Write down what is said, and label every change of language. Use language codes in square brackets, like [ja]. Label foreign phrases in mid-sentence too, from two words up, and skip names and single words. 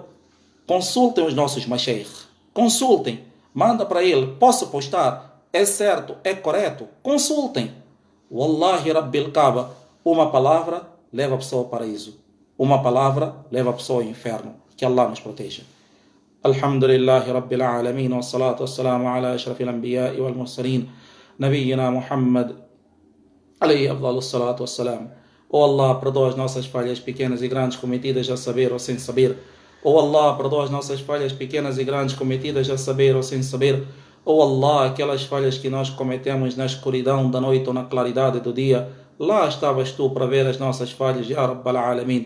[pt] Consultem os nossos mashaykh. Consultem. Manda para ele. Posso postar? É certo? É correto? Consultem. [ar] والله رب الكعبة. [pt] Uma palavra leva a pessoa ao paraíso. Uma palavra leva a pessoa ao inferno. Que Allah nos proteja. [ar] الحمد لله رب العالمين والصلاة والسلام على أشرف الأنبياء والمرسلين نبينا محمد عليه أفضل الصلاة والسلام. [pt] Oh Allah, perdoa as nossas falhas pequenas e grandes cometidas a saber ou sem saber. Oh Allah, perdoa as nossas falhas pequenas e grandes cometidas a saber ou sem saber. Oh Allah, aquelas falhas que nós cometemos na escuridão da noite ou na claridade do dia, lá estavas tu para ver as nossas falhas, [ar] يا رب العالمين.